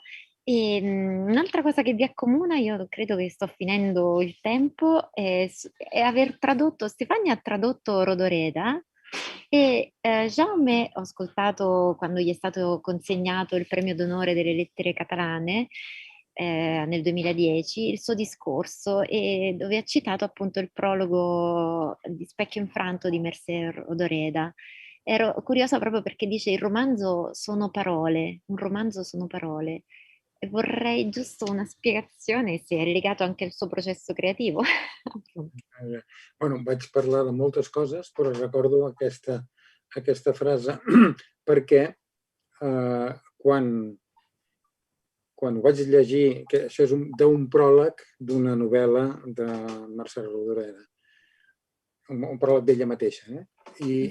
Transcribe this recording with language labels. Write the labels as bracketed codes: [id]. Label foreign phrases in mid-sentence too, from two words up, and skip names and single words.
[it] E un'altra cosa che vi accomuna, io credo che sto finendo il tempo, è aver tradotto, Stefania ha tradotto Rodoreda e Jaume, ho ascoltato quando gli è stato consegnato il premio d'onore delle lettere catalane nel 2010, il suo discorso, e dove ha citato appunto il prologo di Specchio infranto di Mercè Rodoreda. Ero curiosa proprio perché dice un romanzo sono parole, e vorrei giusto una spiegazione se è legato anche al suo processo creativo. [ca] Bueno, vaig parlar de moltes coses, però recordo aquesta frase perquè quan ho vaig llegir, que això és d'un pròleg d'una novel·la de Mercè Rodoreda, un pròleg d'ella mateixa, i